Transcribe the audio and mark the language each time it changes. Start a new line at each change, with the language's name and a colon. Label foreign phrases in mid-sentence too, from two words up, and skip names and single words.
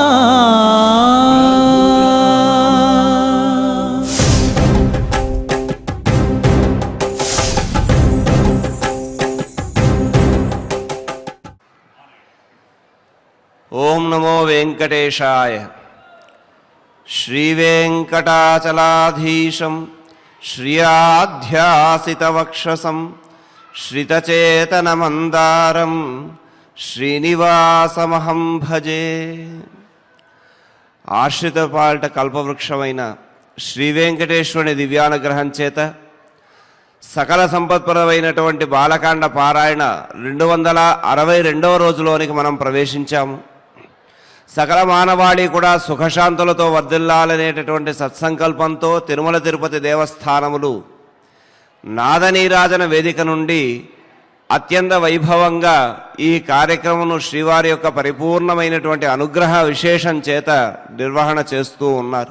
Sanskrit: ओम नमो वेंकटेशाय। श्रीवेंकटाचलाधीशं श्रियाध्यासितवक्षसं श्रितचेतनमन्दारं श्रीनिवासमहं भजे।
Telugu: ఆశ్రితపాట కల్పవృక్షమైన శ్రీ వెంకటేశ్వరుని దివ్యానుగ్రహం చేత సకల సంపత్పరమైనటువంటి బాలకాండ పారాయణ 262వ రోజులోనికి మనం ప్రవేశించాము. సకల మానవాళి కూడా సుఖశాంతులతో వర్ధిల్లాలనేటటువంటి సత్సంకల్పంతో తిరుమల తిరుపతి దేవస్థానములు నాదనీరాజన వేదిక నుండి అత్యంత వైభవంగా ఈ కార్యక్రమను శ్రీవారి యొక్క పరిపూర్ణమైనటువంటి అనుగ్రహ విశేషం చేత నిర్వహణ చేస్తూ ఉన్నారు.